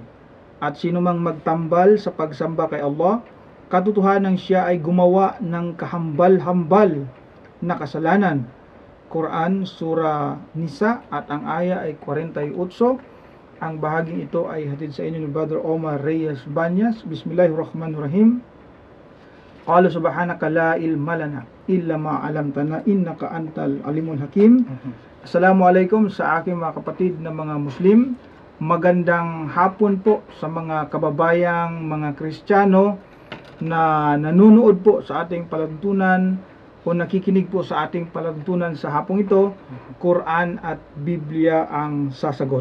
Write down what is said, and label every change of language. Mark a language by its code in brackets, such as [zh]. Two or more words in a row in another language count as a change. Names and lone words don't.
[tl] At sinumang magtambal sa pagsamba kay Allah, katotohanan siya ay gumawa ng kahambal-hambal na kasalanan. Quran, Surah Nisa at ang aya ay 48. Ang bahaging ito ay hatid sa inyo ni Brother Omar Reyes Banyas. [ar] بسم الله الرحمن الرحيم. قال سبحانك لا علم لنا إلا ما علمتنا إنك أنت العليم الحكيم. [tl] Assalamualaikum sa aking mga kapatid na mga Muslim. Magandang hapon po sa mga kababayang mga Kristiyano na nanunood po sa ating palatuntunan o nakikinig po sa ating palatuntunan sa hapong ito. Quran at Biblia ang sasagot.